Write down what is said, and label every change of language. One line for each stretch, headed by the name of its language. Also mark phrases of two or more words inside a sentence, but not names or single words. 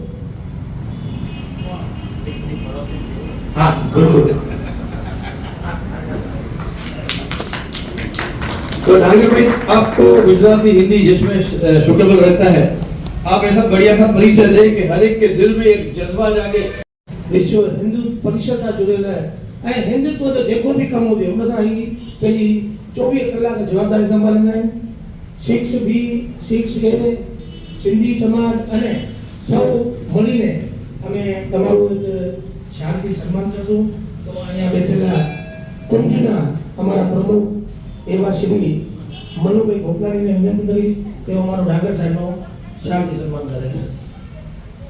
Hindi: हाँ बिल्कुल। तो नागेश भाई, आपको गुजराती हिंदी जिसमें सुटेबल रहता है, आप ऐसा बढ़िया सा परिचय दें कि हर एक के दिल में एक जज्बा जागे।
Sindhi: विश्व हिंदू परिषद सां जुड़ियल आहे ऐं हिंदुत्व जो जेको बि कमु हुजे उन सां ई पंहिंजी 24 कलाक जवाबदारी संभालींदा आहिनि। सिक्स खे सिंधी समाज
Gujarati: અને સૌ મળીને અમે તમારું શાંતિ સન્માન કરશું। તો અહીંયા બેઠેલા કુંજના અમારા પ્રમુખ એવા શ્રી મનુભાઈ ભોપલાણીને વિનંતી કરીશ કે અમારો ડાગર સાહેબનો શાંતિ સન્માન કરે।